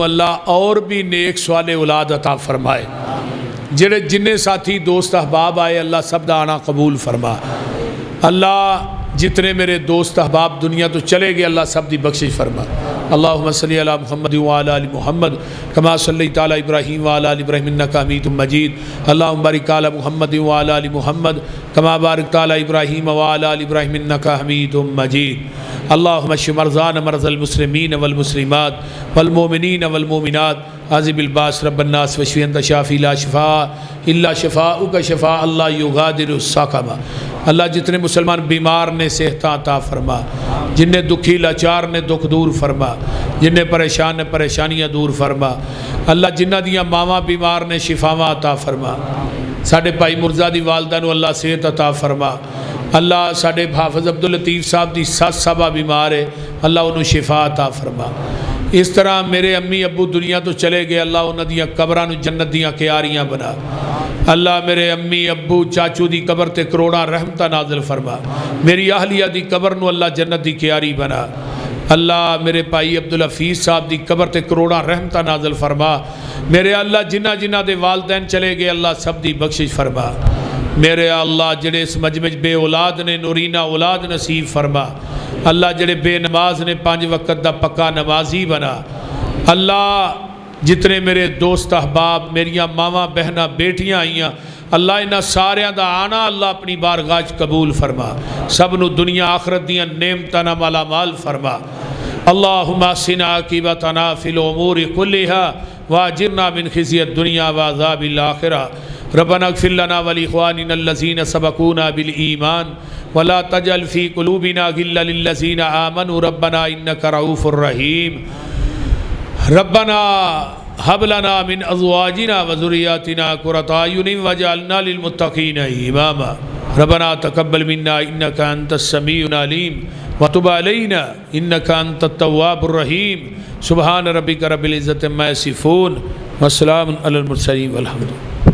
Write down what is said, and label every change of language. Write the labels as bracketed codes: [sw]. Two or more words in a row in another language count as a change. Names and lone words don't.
[pa] اللہ اور بھی نیک صالح اولاد عطا فرمائے جڑے جننے ساتھی دوست احباب آئے اللہ سب دا آنا قبول فرما اللہ جتنے میرے دوست احباب دنیا تو چلے گئے اللہ سب دی بخشش فرما [ar] اللہم صلی علی محمد وعلی آل محمد کما صلیت علی ابراہیم وعلی آل ابراہیم انکا حمید مجید اللہم بارک علی محمد وعلی آل محمد کما بارکت علی ابراہیم وعلی آل ابراہیم انکا حمید مجید اللہم اشف مرضانا مرضى المسلمین والمسلمات والمؤمنین والمؤمنات عذب الباس رب الناس وشفی انت شافی لا شفاء الا شفاءک شفاء اللہ یغادر السقما [pa] اللہ جتنے مسلمان بیمار نے صحت عطا فرما جنہیں دکھی لاچار نے دکھ دور فرما جنہیں پریشان نے پریشانیاں دور فرما اللہ جنہ دیاں ماواں بیمار نے شفاواں عطا فرما ساڈے بھائی مرزا دی والدہ نو اللہ صحت عطا فرما اللہ ساڈے حافظ عبداللطیف صاحب دی سس صاحبہ بیمار ہے اللہ انہوں شفا عطا فرما اس طرح میرے امی ابو دنیا تو چلے گئے اللہ انہاں دیاں قبراں نو جنت دیاں کیاریاں بنا اللہ میرے امی ابو چاچو دی قبر تے کروڑا رحمتہ نازل فرما میری اہلیہ دی قبر نو اللہ جنت دی کیاری بنا اللہ میرے بھائی عبدالحفیظ صاحب دی قبر تے کروڑا رحمتہ نازل فرما میرے اللہ جنہ جنہ دے والدین چلے گئے اللہ سب دی بخشش فرما میرے اللہ جڑے اس مجمع بے اولاد نے نورینہ اولاد نصیب فرما اللہ جڑے بے نماز نے 5 وقت دا پکا نمازی بنا اللہ جتنے میرے دوست احباب میریاں ماواں بہناں بیٹیاں آئیاں اللہ انہاں ساریاں دا آنا اللہ اپنی بارگاہ وچ قبول فرما سب نو دنیا آخرت دیاں نعمتاں نال مالا مال فرما [ar] اللہم احسن عاقبتنا فی الامور کلها واجرنا من خزي الدنيا وعذاب الآخرة ربنا اغفر لنا ولإخواننا الذين سبقونا بالإيمان ولا تجعل في قلوبنا غلا للذين آمنوا ربنا إنك رؤوف رحيم ربنا هب لنا من أزواجنا وذرياتنا قرة أعين واجعلنا للمتقين إماما ربنا تقبل منا إنك أنت السميع العليم وتب علينا إنك أنت التواب الرحيم سبحان ربك رب العزة عما يصفون والسلام على المرسلين والحمد لله